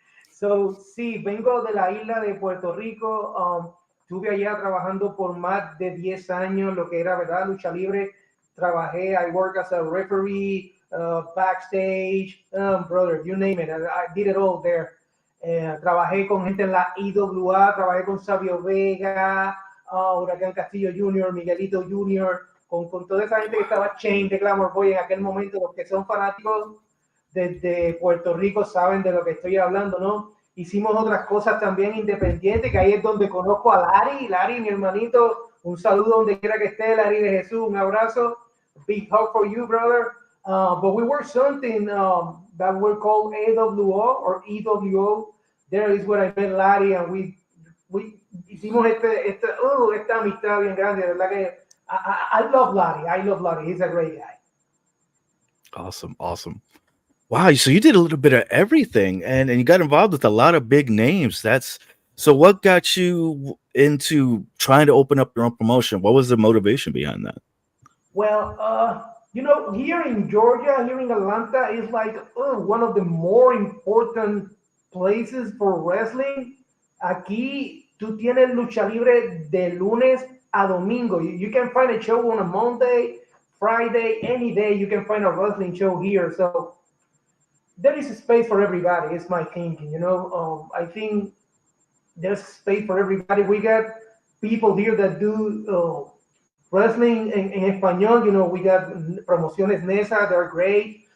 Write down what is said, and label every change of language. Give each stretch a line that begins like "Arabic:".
Spanish: So, sí, vengo de la isla de Puerto Rico. Estuve allá trabajando por más de 10 años, lo que era, ¿verdad? Lucha libre. Trabajé,
English: I work as a referee, backstage, brother, you name it. I did it all there.
Spanish: Trabajé con gente en la IWA, trabajé con Sabio Vega, Huracán Castillo Jr., Miguelito Jr., con toda esa gente que estaba Chain de Glamour Boy en aquel momento. Los que son fanáticos desde Puerto Rico saben de lo que estoy hablando, ¿no? Hicimos otras cosas también independientes, que ahí es donde conozco a Larry, mi hermanito. Un saludo donde quiera que esté, Larry de Jesús, un abrazo.
English: Big hug for you, brother. But we were something that were called AWO or EWO. There is where I met Larry, and we
Spanish: hicimos esta amistad bien grande. De verdad que
English: I love Larry. He's a great guy. Awesome. Wow, so you did a little bit of everything, and you got involved with a lot of big names. So what got you into trying to open up your own promotion? What was the motivation behind that? Well, you know, here in Georgia, here in Atlanta, is like one of the more important places for wrestling.
Spanish: Aquí tú tienes lucha libre de lunes a domingo.
English: You can find a show on a Monday, Friday, any day. You can find a wrestling show here. So there is a space for everybody. It's my thinking, you know. I think there's space for everybody. We got people here that do wrestling
Spanish: en español.
English: You know, we got Promociones Nesa, they're great.